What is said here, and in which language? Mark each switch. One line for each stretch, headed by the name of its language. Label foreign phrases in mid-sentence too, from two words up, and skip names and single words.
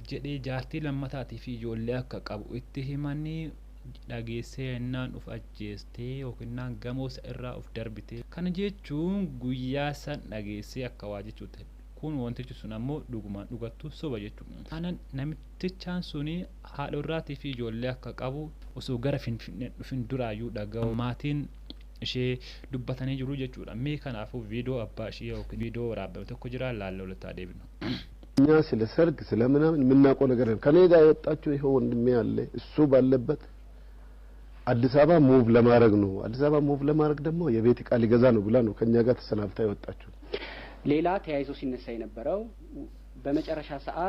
Oromo: jedhee jaartii lammataatii fi ijoollee akka qabu itti himanii dhageessee ennaan of ajjeestee yookiin gamoo isa irraa of darbite kana jechuun guyyaa san dhageessee akka waa jechuudha kun wantichi sun ammoo dhugumaan dhugattu soba jechuudha anan namtichaan suni haadha irraatii fi ijoollee akka qabu osoo gara finfinnee dhufin duraayyuu dhaga'u maatiin ishee dubbatanii jiru jechuudha mee kanaafuu viidiyoo abbaa ishee yookiin viidiyoo waraabame tokko jira laalla walataa deebinu
Amharic: እኛ ስለ ሰርግ ስለምናምን የምናውቀው ነገር ከኔ ጋር የወጣችሁ ይሄው ወንድሜ ያለ እሱ ባለበት አዲስ አበባ ሙቭ ለማድረግ ነው አዲስ አበባ ሙቭ ለማድረግ ደግሞ የቤት ዕቃ ሊገዛ ነው ብላ ነው ከኛ ጋር ተሰናብታ የወጣችሁ ሌላ ተያይዞ ሲነሳ የነበረው በመጨረሻ ሰዓት